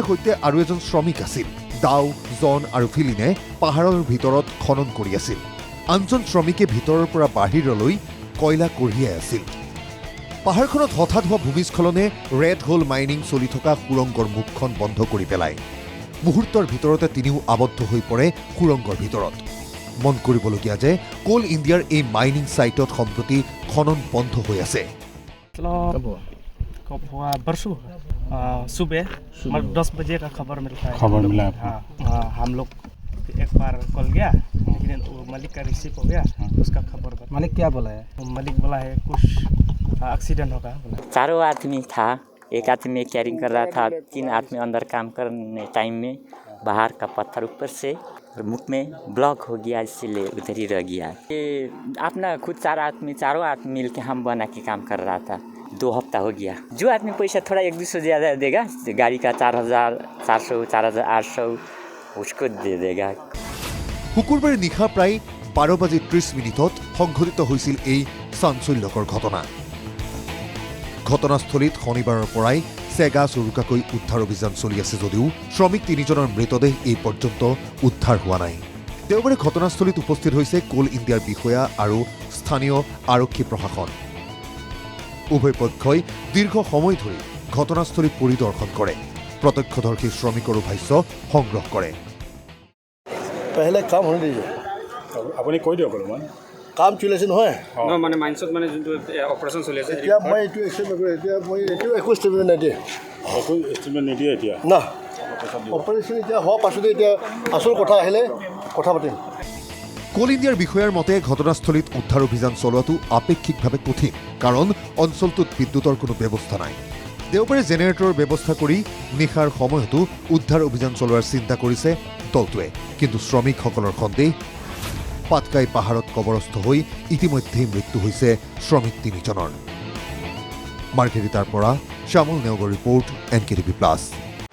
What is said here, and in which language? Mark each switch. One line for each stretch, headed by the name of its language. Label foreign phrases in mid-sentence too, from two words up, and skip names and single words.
Assamese: সৈতে আৰু এজন শ্ৰমিক আছিল দাও জন আৰু ফিলিনে পাহাৰৰ ভিতৰত খনন কৰি আছিল আনজন শ্ৰমিকে ভিতৰৰ পৰা বাহিৰলৈ কয়লা কঢ়িয়াই আছিল পাহাৰখনত হঠাৎ হোৱা ভূমিস্খলনে
English: red hole mining
Assamese: চলি থকা সুৰংগৰ মুখখন বন্ধ কৰি পেলায় মুহূৰ্তৰ ভিতৰতে তিনিও আবদ্ধ হৈ পৰে সুৰংগৰ ভিতৰত মন কৰিবলগীয়া যে কোল ইণ্ডিয়াৰ এই
English: mining site
Assamese: সম্প্ৰতি খনন বন্ধ হৈ আছে
Hindi: सुबह 10 बजे का खबर मिलता है हम लोग एक बार कॉल गया लेकिन मालिक का रिसीव हो गया उसका खबर मालिक क्या बोला है मालिक बोला है कुछ एक्सीडेंट होगा बोला चारों आदमी था एक आदमी कैरिंग कर रहा था 3 आदमी अंदर काम करने टाइम में बाहर का पत्थर ऊपर से मुख में ब्लॉक हो गया इसलिए उधर ही रह गया ये अपना खुद चारों आदमी मिल के हम बना के काम कर रहा था 2 हफ्ता हो गया जो आदमी पैसा थोड़ा 1-200 ज़्यादा देगा गाड़ी का 4,400 4,800 उसको दे देगा
Assamese: শুকুৰবাৰে নিশা প্ৰায় 12:30 সংঘটিত হৈছিল এই চাঞ্চল্যকৰ ঘটনা ঘটনাস্থলীত শনিবাৰৰ পৰাই চেগা চুৰুকাকৈ উদ্ধাৰ অভিযান চলি আছে যদিও শ্ৰমিক তিনিজনৰ মৃতদেহ এই পৰ্যন্ত উদ্ধাৰ হোৱা নাই দেওবাৰে ঘটনাস্থলীত উপস্থিত হৈছে কোল ইণ্ডিয়াৰ বিষয়া আৰু স্থানীয় আৰক্ষী প্ৰশাসন উভয় পক্ষই দীৰ্ঘ সময় ধৰি ঘটনাস্থলী পৰিদৰ্শন কৰে প্ৰত্যক্ষদৰ্শী শ্ৰমিকৰো ভাষ্য সংগ্ৰহ কৰে
Hindi: पहले काम होने दीजिए
Assamese: আপুনি কৈ দিয়ক অলপমান কাম চলি আছে নহয় মানে মাইন্ডছত মানে যোনটো অপাৰেশ্যন চলি আছে এতিয়া মই এইটো এক্সেপ্ট নকৰোঁ এতিয়া মই এইটো একো ষ্টেটমেণ্ট নিদিয়ে একো ষ্টেটমেণ্ট নিদিয়ে এতিয়া না অপাৰেশ্যন এতিয়া হোৱাৰ পাছতে এতিয়া আচল কথা আহিলে কথা পাতিম কোল ইণ্ডিয়াৰ বিষয়াৰ মতে ঘটনাস্থলীত উদ্ধাৰ অভিযান চলোৱাটো আপেক্ষিকভাৱে কঠিন কাৰণ অঞ্চলটোত বিদ্যুতৰ কোনো ব্যৱস্থা নাই দেওবাৰে জেনেৰেটৰৰ ব্যৱস্থা কৰি নিশাৰ সময়তো উদ্ধাৰ অভিযান চলোৱাৰ চিন্তা কৰিছে দলটোৱে কিন্তু শ্ৰমিকসকলৰ সন্দেহ পাটকাই পাহাৰত কবৰস্থ হৈ ইতিমধ্যেই মৃত্যু হৈছে শ্ৰমিক তিনিজনৰ মাৰ্ঘেৰিটাৰ পৰা শ্যামল নেওগৰ ৰিপৰ্ট NKTV+।